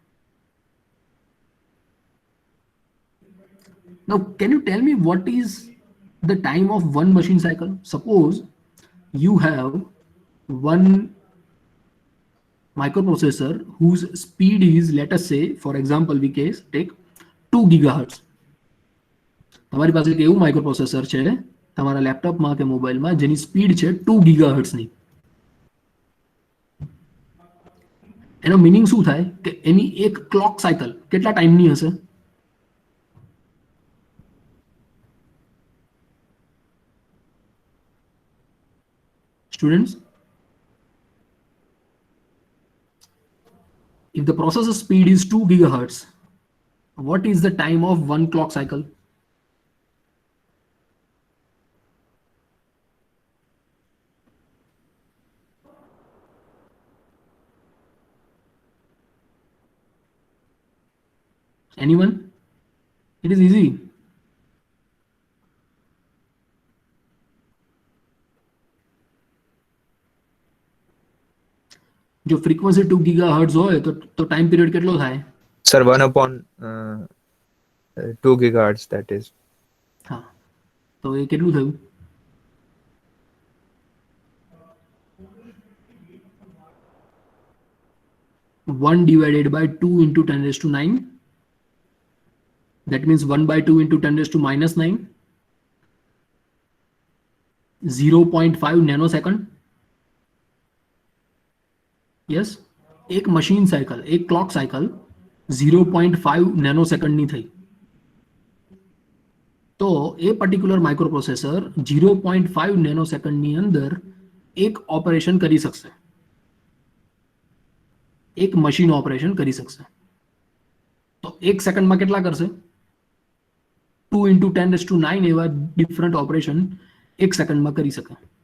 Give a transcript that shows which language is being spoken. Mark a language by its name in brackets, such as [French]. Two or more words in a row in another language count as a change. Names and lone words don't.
[English] Now, can you tell me what is the time of one machine cycle? Suppose you have one microprocessor whose speed is, let us say, for example, we take 2 gigahertz. [Gujarati] તમારી પાસે એક એવું માઇક્રોપ્રોસેસર છે તમારા લેપટોપમાં કે મોબાઈલમાં જેની સ્પીડ છે 2 ગીગાહર્ટ્ઝની. એનો મીનિંગ શું થાય કે એની એક [English] clock cycle [Gujarati] કેટલા ટાઈમની હશે? [English] Students, if the processor speed is 2 gigahertz, what is the time of one clock cycle? Anyone? It is easy. [Gujarati] જો ફ્રીક્વેન્સી 2 ગીગાહર્ટ્ઝ હોય તો [English] time period [Gujarati] કેટલો થાય? [English] Sir, 1/2 gigahertz, that is. [Gujarati] હા, તો એ કેટલું થયું? [English] 1 divided by 2 into 10 raised to 9. That means 1/2 into 10 raised to -9. 0.5 nanosecond. Yes, एक machine cycle, एक clock cycle 0.5 nanosecond [Gujarati] ની થઈ. તો એ [English] particular microprocessor [Gujarati] 0.5 નેનોસેકન્ડની અંદર એક ઓપરેશન કરી શકશે, એક [English] machine operation [Gujarati] કરી શકશે. તો એક સેકન્ડમાં કેટલા કરશે? 2 into 10⁹ એવા [English] different operation [Gujarati] એક સેકન્ડમાં કરી શકે.